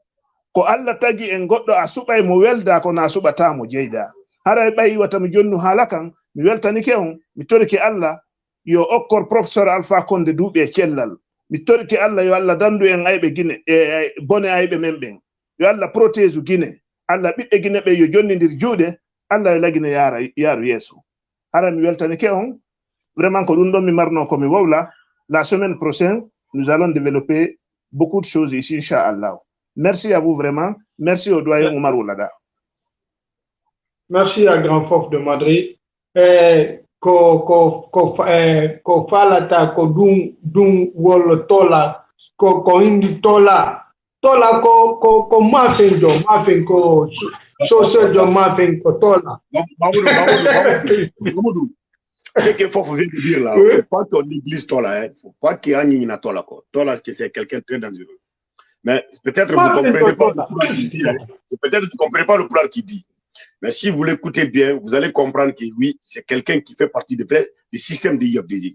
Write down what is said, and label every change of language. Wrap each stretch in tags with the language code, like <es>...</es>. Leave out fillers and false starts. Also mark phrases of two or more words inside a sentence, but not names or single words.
<ff>jeyi ko Allah tagi en goddo a suɓay mo welda ko na suɓata mo jeyda hara ɓayi wata mi jonnu haala kan mi weltanike on mi torike Allah yo okkor professeur Alpha Condé duuɓe cellal mi torike Allah yo Allah dandu en ayɓe Guinée bone ayɓe men ɓen yo Allah protège Guinée Allah ɓiɓɓe Guinée ɓe yo jonnidir juuɗe Allah yo lagine yaaru yeeso hara mi weltanike on vraiment ko ɗum ɗon mi marno ko mi wowla</ff> <fr>la semaine prochaine nous allons développer beaucoup de choses ici inchallah. Merci à vous vraiment. Merci au doyen Omar Oulada. Merci à Grand Fof de Madrid.</fr> <ff>Ko falata ko dum wol tola ko indi tola ko mafen ko so mafen ko tola.</ff> <fr>Mamoudou, ce qu'il faut vient de dire là, faut pas ton église tola, faut pas qu'il y ait une tola quoi. Tola c'est quelqu'un de très dangereux. Mais peut-être vous ne comprenez pas le plan qu'il dit. Peut-être vous ne comprenez pas le plan qu'il dit. Mais si vous l'écoutez bien, vous allez comprendre que oui, c'est quelqu'un qui fait partie du système de IFDZ.</fr>